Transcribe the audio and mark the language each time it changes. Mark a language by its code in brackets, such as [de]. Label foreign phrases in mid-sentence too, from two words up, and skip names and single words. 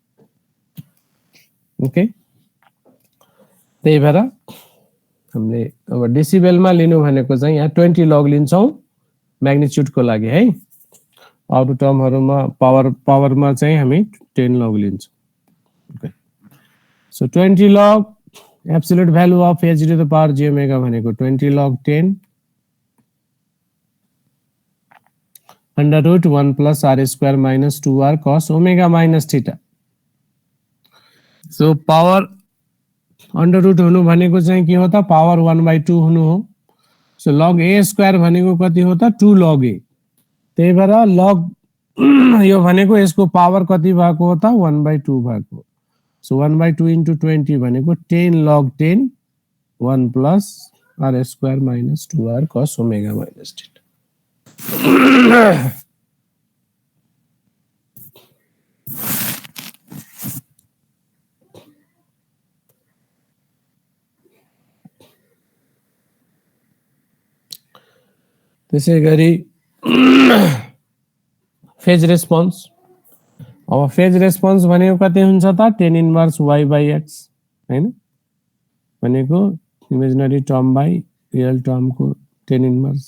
[ne] ओके त्यही भएर हामीले अब डेसिबल मा लिनु भनेको चाहिँ यहाँ 20 log लिन्छौं मैग्निट्यूड को लागि है अरु टर्महरुमा पावर मा चाहिँ हामी 10 log लिन्छौं [en] okay so 20 log absolute value of h to the power j omega [ne] भनेको 20 log 10 [en] under root 1 plus r square minus 2r cos omega minus theta so power under root हुनु [ne] भनेको चाहिँ के हो त पावर 1/2 हुनु हो [en] so log a square [ne] भनेको कति हो त 2 log a त्यही भएर log यो भनेको यसको पावर कति भएको हो त 1/2 भएको सो 1/2 into 20 भनेको [en] 10 log 10 1 plus r square minus 2r cos omega minus theta [ne] त्यसै गरी [en] phase response [ne] अब [en] phase response [ne] भनेको कति हुन्छ त [en] tan inverse y by x [ne] हैन भनेको [en] imaginary term by real [ne] टर्मको 10 इन्भर्स।